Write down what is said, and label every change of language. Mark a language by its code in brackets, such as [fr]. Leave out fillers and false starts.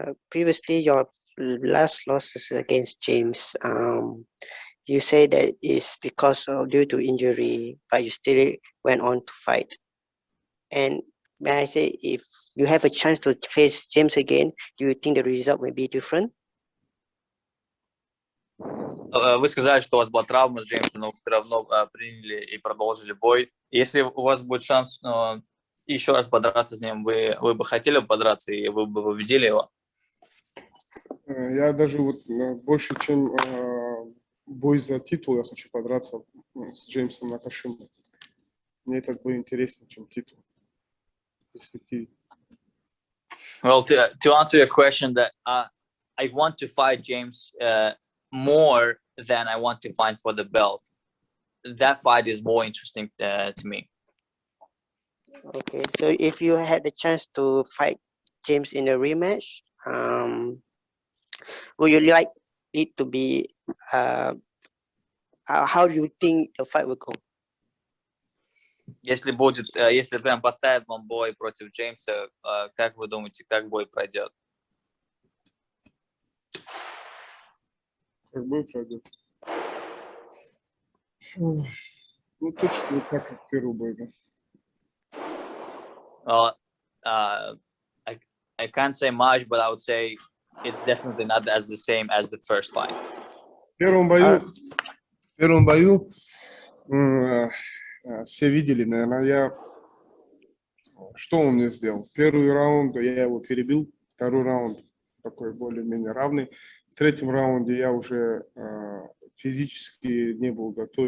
[en] Previously your last losses against James, you say that is because of due to injury, but you still went on to fight. And may I say, if you have a chance to face James again, do you think the result may be different? [ru] Вы сказали, что у вас была травма с Джеймсом, но вы все равно приняли и продолжили бой. Если у вас будет шанс еще раз подраться с ним, вы бы хотели подраться и вы бы победили его? Я даже вот больше, чем бой за титул, я хочу подраться с Джеймсом Накашимой. Мне этот бой интереснее, чем титул. В перспективе. [en] Well, to answer your question, that I want to fight James more than I want to fight for the belt. That fight is more interesting to me. Okay, so if you had the chance to fight James in a rematch, would you like it to be? How do you think the fight will go? [ru] Если прям поставят вам бой против Джеймса, как вы думаете, как бой пройдет? Как бой пройдет? Ну, точно не так, как первый бой, да. [en] Well, I can't say much, but I would say it's definitely not as the same as the first fight. [ru] В первом бою все видели, наверное, что он мне сделал. Первый раунд я его перебил, второй раунд такой более-менее равный. В третьем раунде я уже физически не был готов.